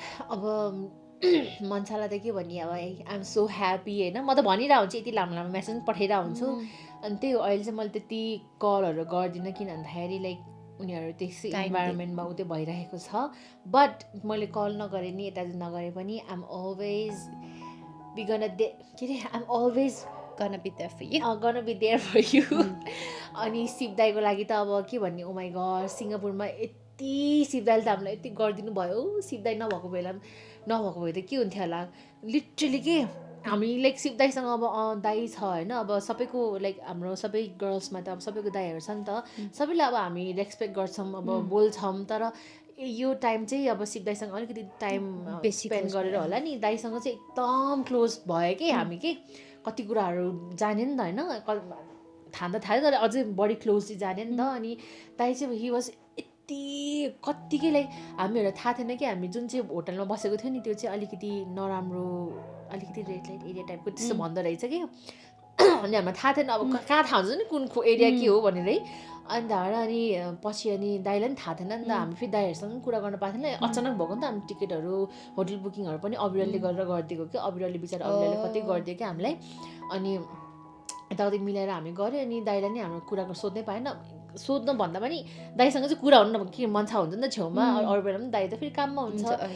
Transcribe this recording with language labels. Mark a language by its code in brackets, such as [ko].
[ne] अब मनसालाई त के भन्ने, अब [en] I am so happy [ne] होइन। म त भनिरहेको हुन्छु, यति लामो लामो मेसेज पठाइरहेको हुन्छु। अनि त्यही हो, अहिले चाहिँ मैले त्यति कलहरू गर्दिनँ, किन भन्दाखेरि लाइक उनीहरू त्यसै इन्भाइरोमेन्टमा उ त्यो भइरहेको छ। बट मैले कल नगरे नि, यता नगरे पनि [en] I am always [ne] के अरे आइ am always [en] gonna be there for you. Gonna be there for you. [ne] अनि शिव दाईको लागि त अब के भन्ने, ओ माई गड, सिङ्गापुरमा यति शिव दाईले त हामीलाई यति गरिदिनु भयो। शिव दाई नभएको भए त के हुन्थ्यो होला। लिटरली के हामी लाइक शिव दाईसँग अब दाई छ होइन, अब सबैको लाइक हाम्रो सबै गर्ल्समा त अब सबैको दाईहरू छ नि त, सबैलाई अब हामी रेस्पेक्ट गर्छौँ, अब बोल्छौँ। तर यो टाइम चाहिँ अब शिव दाईसँग अलिकति टाइम स्पेन्ड गरेर होला नि, दाईसँग चाहिँ एकदम क्लोज भयो कि हामी के कति कुराहरू जाने नि त होइन, थाहा त थाहा, तर अझै बढी क्लोजली जाने नि त। अनि दाइ चाहिँ हि वाज यति कत्तिकै लाइक हामीहरूलाई थाहा थिएन कि हामी जुन चाहिँ होटलमा बसेको थियो नि त्यो चाहिँ अलिकति नराम्रो, अलिकति रेड लाइट एरिया टाइपको त्यस्तो भन्दो रहेछ कि। अनि हामीलाई थाहा थिएन, अब कहाँ थाहा हुन्छ नि कुन एरिया के हो भनेर है। अनि त्यहाँबाट अनि पछि अनि दाइलाई पनि थाहा थिएन नि त, हामी फेरि दाइहरूसँग कुरा गर्न पाएको थिएन। अचानक भएको नि त, हामी टिकटहरू होटल बुकिङहरू पनि अविरलले गरेर गरिदिएको कि, अविरलले बिचरा अविरलले कतै गरिदियो कि हामीलाई। अनि यताउति मिलाएर हामी गऱ्यो। अनि दाइलाई नि हाम्रो कुराको सोध्नै पाएन, सोध्न भन्दा पनि दाइसँग चाहिँ कुरा हुनु के मन्छा हुन्छ नि त छेउमा, अरू बेला पनि दाइ त फेरि काममा हुन्छ।